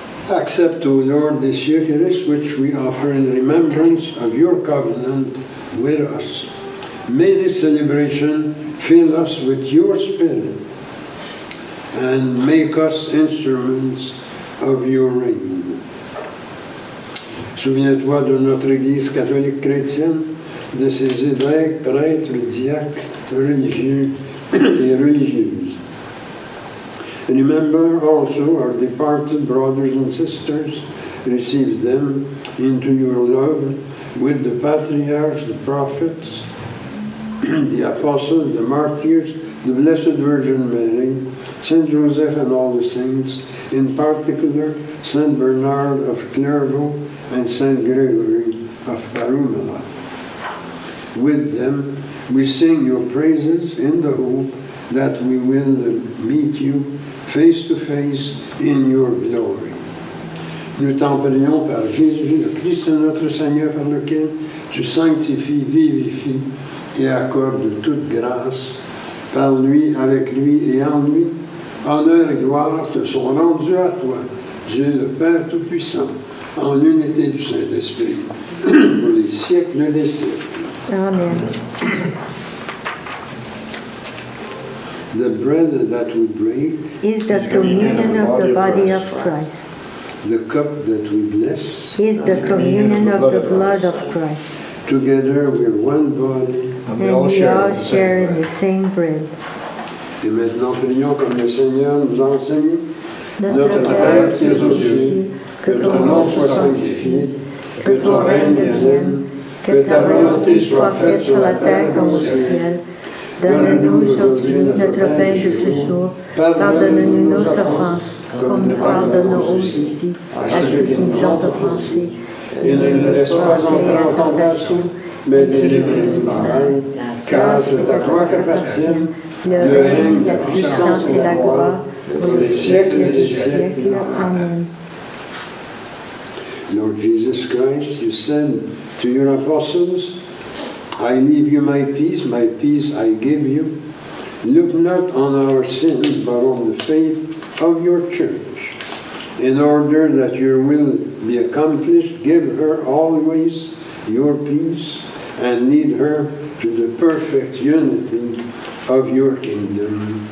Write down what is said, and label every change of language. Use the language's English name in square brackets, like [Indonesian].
[English] Accept, O Lord, this Eucharist which we offer in remembrance of your covenant with us. May this celebration fill us with your Spirit and make us instruments of your reign. [French] Souviens-toi de notre Église catholique chrétienne, de ses évêques, prêtres, diacres, religieux et religieuses. [English] Remember also our departed brothers and sisters. Receive them into your love with the patriarchs, the prophets, the apostles, the martyrs, the Blessed Virgin Mary, Saint Joseph and all the saints, in particular Saint Bernard of Clairvaux and Saint Gregory of Parumala. With them we sing your praises in the hope that we will meet you face to face in your glory. [French] Nous t'en prions par Jésus, le Christ notre Seigneur, par lequel tu sanctifies, vivifies et accordes toute grâce. Par lui, avec lui et en lui, honneur et gloire te sont rendus à toi, Dieu le Père Tout-Puissant, en l'unité du Saint-Esprit, pour les siècles des siècles. Amen. [English] The bread that we break, Is the communion of the body of Christ. the cup that we bless, Is the communion of the blood of Christ. together we're one body. And And we all share in the same bread. [French] Et maintenant, prions comme le Seigneur nous enseigne. Notre Père qui es aux cieux, que ton nom soit sanctifié, que ton règne vienne, que ta volonté soit faite sur la terre comme au ciel. Donne-nous aujourd'hui notre pain de ce jour. Pardonne-nous nos offenses, comme nous pardonnons aussi à ceux qui nous ont offensés. Et ne nous laisse pas entrer en tentation, mais délivre-nous du mal, car c'est à toi qu'appartiennent Le règne, la puissance et la gloire pour les siècles des siècles. Amen. [English] Lord Jesus Christ, you said to your apostles, I leave you my peace I give you. Look not on our sins, but on the faith of your church. In order that your will be accomplished, give her always your peace and lead her to the perfect unity of your kingdom.